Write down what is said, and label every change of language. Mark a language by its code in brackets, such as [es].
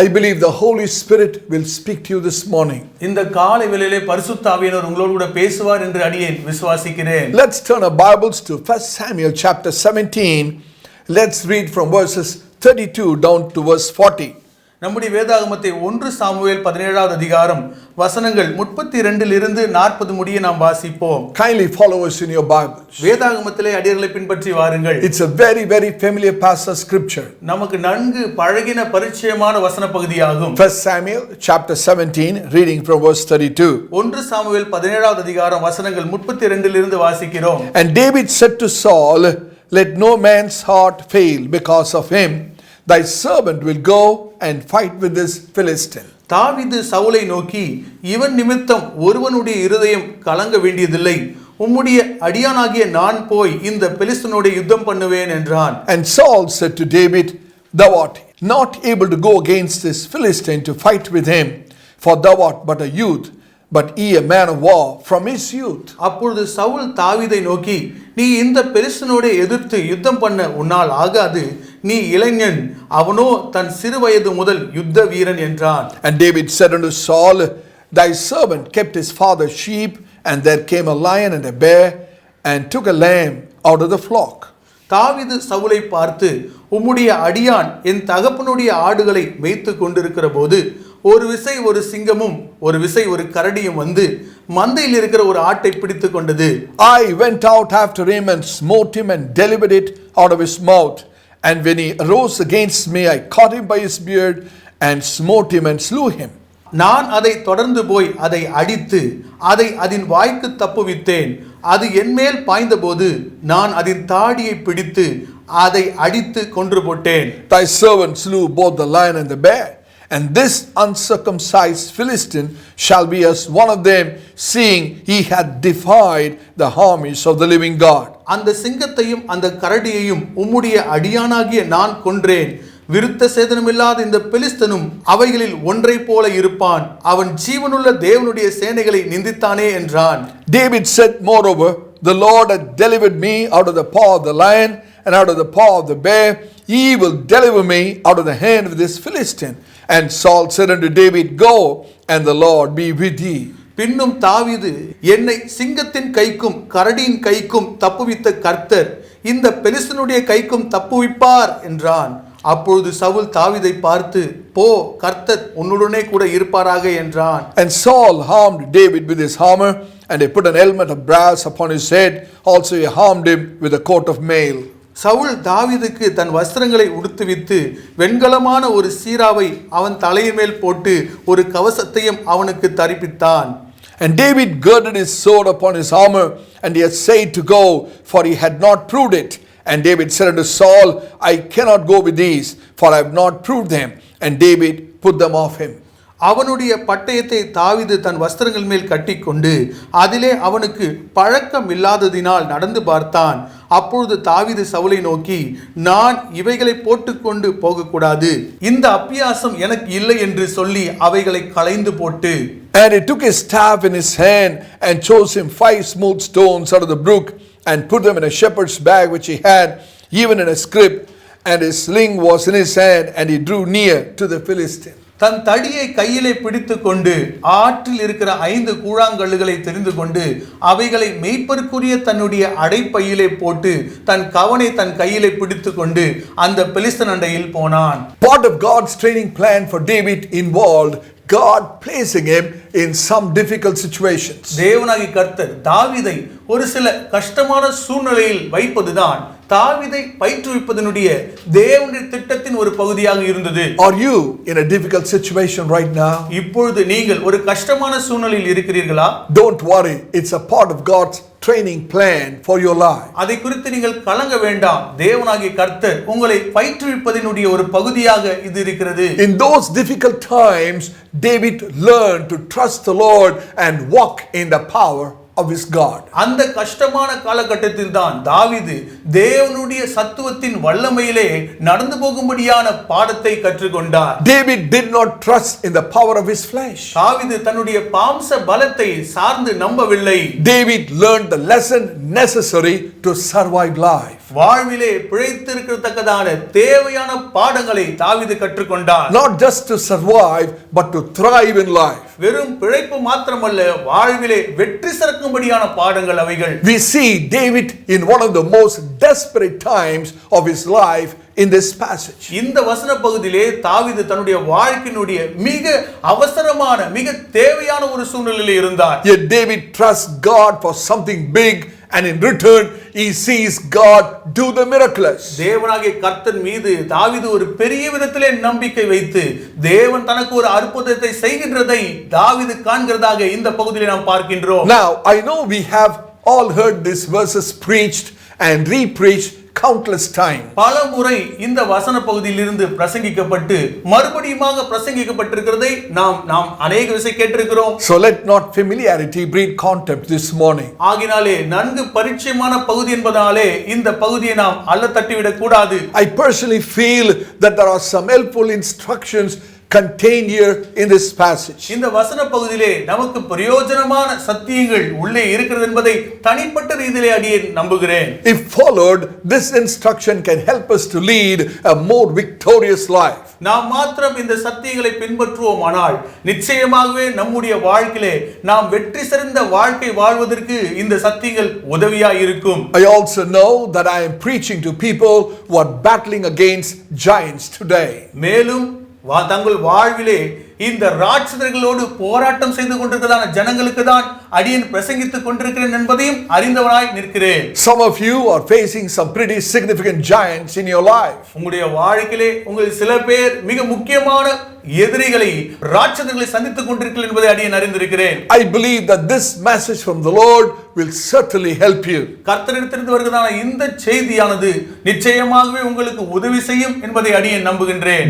[en] I believe the Holy Spirit will speak to you this morning. [ta] இந்த காலை வேளையிலே பரிசுத்த ஆவியானவர் உங்களோடு கூட பேசுவார் என்று அடியேன் விசுவாசிக்கிறேன். [en] Let's turn our Bibles to 1 Samuel chapter 17. Let's read from verses 32 down to verse 40. [ta] நம்முடைய வேதாகமத்தை 1 சாமுவேல் 17வது அதிகாரம் வசனங்கள் 32 இருந்து 40 முடிய நாம் வாசிப்போம். [en] Kindly follow us in your Bibles. [ta] வேதாகமத்திலே அடியர்களை பின்பற்றி வாருங்கள். [en] It's a very, very familiar passage of scripture. [ta] நமக்கு நன்கு பழகின பரிச்சயமான வசன பகுதியாகும். [en] 1 Samuel chapter 17, reading from verse 32. [ta] 1 Samuel 17வது அதிகாரம் வசனங்கள் 32 இருந்து வாசிக்கிறோம். [en] And David said to Saul, let no man's heart fail because of him. Thy servant will go and fight with this Philistine. [ta] தாவீது சவுலை நோக்கி, இவன் நிமித்தம் ஒருவனுடைய இருதயம் கலங்க வேண்டியதில்லை, உம்முடைய அடியானாகிய நான் போய் இந்த பெலிஸ்தனோடு யுத்தம் பண்ணுவேன் என்றான். [en] And Saul said to David, thou art not able to go against this Philistine to fight with him, for thou art but a youth, but he a man of war from his youth. [ta] அப்பொழுது சவுல் தாவீதை நோக்கி, நீ இந்த பெலிஸ்தனோடு எதிர்த்து யுத்தம் பண்ண உன்னால் ஆகாது, நீ இளைஞன், அவனோ தன் சிறு வயது முதல் யுத்த வீரன் என்றான். [en] And David said unto Saul, thy servant kept his father's sheep, and there came a lion and a bear, and took a lamb out of the flock. [ta] தாவீது சவுலை பார்த்து, உம்முடைய அடியான் என் தகப்பனுடைய ஆடுகளை மேய்த்து கொண்டிருக்கிற போது ஒரு விசை ஒரு சிங்கமும் ஒரு விசை ஒரு கரடியும் வந்து மந்தையில் இருக்கிற ஒரு ஆட்டை பிடித்து கொண்டது. [en] I went out after him and smote him and delivered it out of his mouth. And when he arose against me, I caught him by his beard and smote him and slew him. [ta] நான் அதை தொடர்ந்து போய் அதை அடித்து அதை அதன் வாய்க்கு தப்புவித்தேன். அது என்மேல் பாய்ந்தபோது நான் அதன் தாடியை பிடித்து அதை அடித்து கொன்று போட்டேன். [en] Thy servant slew both the lion and the bear, and this uncircumcised Philistine shall be as one of them, seeing he hath defied the armies of the living God. [ta] அந்த சிங்கத்தையும் அந்த கரடியையும் உம்முடைய அடியானாகிய நான் கொன்றேன். விருத்த சேதனமில்லாத இந்த பெலிஸ்தனும் அவைகளில் ஒன்றை போல இருப்பான். அவன் ஜீவனுள்ள தேவனுடைய சேனைகளை நிந்தித்தானே என்றான். [en] David said, moreover, the Lord hath delivered me out of the paw of the lion and out of the paw of the bear. He will deliver me out of the hand of this Philistine. And Saul said unto David, go, and the Lord be with thee. [ta] பின்னும் தாவீது, என்னை சிங்கத்தின் கைக்கும் கரடியின் கைக்கும் தப்புவித்த கர்த்தர் இந்த பெலிஸ்தனுடைய கைக்கும் தப்புவிப்பார் என்றான். அப்பொழுது சவுல் தாவீதை பார்த்து, போ, கர்த்தர் உன்னுடனே கூட இருப்பாராக என்றான். [en] And Saul harmed David with his armor, and he put an helmet of brass upon his head. Also he harmed him with a coat of mail. [ta] Saul தாவீதுக்கு தன் வஸ்திரங்களை உடுத்துவித்து வெண்கலமான ஒரு சீராவை அவன் தலையின் மேல் போட்டு ஒரு கவசத்தையும் அவனுக்கு தரிப்பித்தான். [en] And David girded his sword upon his armor, and he essayed to go, for he had not proved it. And David said unto Saul, I cannot go with these, for I have not proved them. And David put them off him. [ta] அவனுடைய பட்டயத்தை தாவீது தன் வஸ்திரங்கள் மேல் கட்டிக்கொண்டு அதிலே அவனுக்கு பழக்கம் இல்லாததினால் நடந்து பார்த்தான். அப்பொழுது தாவீது சவுலை நோக்கி, நான் இவைகளை போட்டுக்கொண்டு போகக்கூடாது, இந்த அப்பியாசம் எனக்கு இல்லை என்று சொல்லி அவைகளை களைந்து போட்டு. [en] And he took his staff in his hand and chose him 5 smooth stones out of the brook and put them in a shepherd's bag which he had, even in a scrip, and his sling was in his hand, and he drew near to the Philistine. [ta] தன் தடியை கையிலே பிடித்து கொண்டு ஆற்றில் இருக்கிற 5 கூழாங்கல்லுகளை தெரிந்து கொண்டு அவைகளை மேய்ப்பருக்குரிய தன்னுடைய அடைப்பையிலே போட்டு தன் கவனை தன் கையிலே பிடித்து கொண்டு அந்த பெலிஸ்தன் அண்டையில் போனான். [en] Part of God's training plan for David involved God placing him in some difficult situations. [ta] தேவனாகிய கர்த்தர் தாவீதை ஒரு சில கஷ்டமான சூழ்நிலையில் வைப்பதுதான் தாவீதை பயிற்றுவிப்பதனுடைய தேவனுடைய திட்டத்தின் ஒரு பகுதியாக இருந்தது. [en] Are you in a difficult situation right now? [ta] இப்பொழுது நீங்கள் ஒரு கஷ்டமான சூழ்நிலையில் இருக்கிறீர்களா? [en] Don't worry, it's a part of God's training plan for your life. [ta] அதை குறித்து நீங்கள் கலங்க வேண்டாம். தேவனாகிய கர்த்தர் உங்களை பயிற்றுவிப்பதினுடைய ஒரு பகுதியாக இது இருக்கிறது. [en] In those difficult times, David learned to trust the Lord and walk in the power of his God. [ta] அந்த கஷ்டமான காலகட்டத்தில் தான் தாவீது தேவனுடைய சத்துவத்தின் வல்லமையிலே நடந்து போகும்படியான பாடத்தை கற்றுக்கொண்டார். [en] David did not trust in the power of his flesh. [ta] தாவீது தன்னுடைய மாம்ச பலத்தை சார்ந்து நம்பவில்லை. [en] David learned the lesson necessary to survive life. [ta] வாழ்விலே பிழைத்திருக்கத்தக்கதான தேவையான பாடங்களை தாவீது கற்றுக்கொண்டார். [en] Not just to survive, but to thrive in life. [ta] வெறும் பிழைப்பு மாத்திரமல்ல, வாழ்விலே வெற்றி சிறக்கும்படியான பாடங்கள் அவைகள். [en] We see David in one of the most desperate times of his life in this passage. [ta] இந்த வசன பகுதியிலே தாவீது தன்னுடைய வாழ்க்கையினுடைய மிக அவசரமான மிக தேவையான ஒரு சூழ்நிலையில் இருந்தார். [en] Yet David trusts God for something big, and in return he sees God do the miraculous. [ta] தேவனாகிய கர்த்தர் மீது தாவீது ஒரு பெரிய விதத்திலே நம்பிக்கை வைத்து தேவன் தனக்கு ஒரு அற்புதத்தை செய்கின்றதை தாவீது காண்கிறதாக இந்த பகுதியிலே நாம் பார்க்கின்றோம். [en] Now I know we have all heard these verses preached and re-preached countless times. [ta] பல முறை இந்த வசன பகுதியிலிருந்து பிரசங்கிக்கப்பட்டு மறுபடியுமாக பிரசங்கிக்கப்பட்டிருக்கிறதை நாம் அநேக விசை கேட்டிருக்கிறோம். [en] So let not familiarity breed contempt this morning. [ta] ஆகினாலே நன்கு பரிச்சயமான பகுதி என்பதாலே இந்த பகுதியை நாம் அல்ல தட்டிவிடக் கூடாது. [en] I personally feel that there are some helpful instructions contained here in this passage. [ta] இந்த வசன பகுதியிலே நமக்கு பிரயோஜனமான சத்தியங்கள் உள்ளே இருக்கிறது என்பதை தனிப்பட்ட ரீதியிலே அடியே நம்புகிறேன். [en] If followed, this instruction can help us to lead a more victorious life. [ta] நாம் மாத்திரம் இந்த சத்தியங்களை பின்பற்றுவோமானால் நிச்சயமாகவே நம்முடைய வாழ்க்கையிலே நாம் வெற்றி சிறந்த வாழ்க்கை வாழ்வதற்கு இந்த சத்தியங்கள் உதவியாக இருக்கும். [en] I also know that I am preaching to people who are battling against giants today. [ta] மேலும் தங்கள் வாழ்விலே இந்த ராட்சதர்களோடு போராட்டம் செய்து கொண்டிருக்கிறதான ஜனங்களுக்கு தான் அடியேன் பிரசங்கித்துக் கொண்டிருக்கிறேன் என்பதையும் அறிந்தவனாய் நிற்கிறேன். [en] Some of you are facing some pretty significant giants in your life. [ta] உங்களுடைய வாழ்க்கையிலே உங்கள் சில பேர் மிக முக்கியமான எதிரிகளை ராட்சதர்களை சந்தித்துக் கொண்டிருக்கிறீர்கள் என்பதை அடியேன் அறிந்திருக்கிறேன். [en] I believe that this message from the Lord will certainly help you. [ta] கர்த்தரிடத்திலிருந்து வருகிறதான இந்த செய்தியானது நிச்சயமாகவே உங்களுக்கு உதவி செய்யும் என்பதை அடியேன் நம்புகின்றேன்.